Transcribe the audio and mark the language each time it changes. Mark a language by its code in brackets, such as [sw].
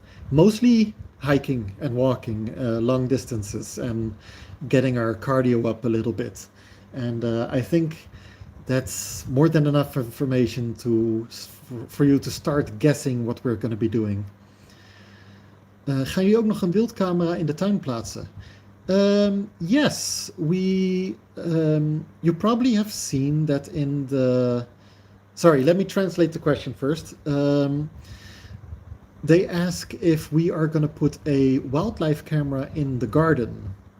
[en] Mostly hiking and walking long distances and getting our cardio up a little bit. And I think that's more than enough information for you to start guessing what we're going to be doing. [nl] Gaan jullie ook nog een beeldcamera in de tuin plaatsen? [en] Yes, you probably have seen that in the... Sorry, let me translate the question first. They ask if we are going to put a wildlife camera in the garden.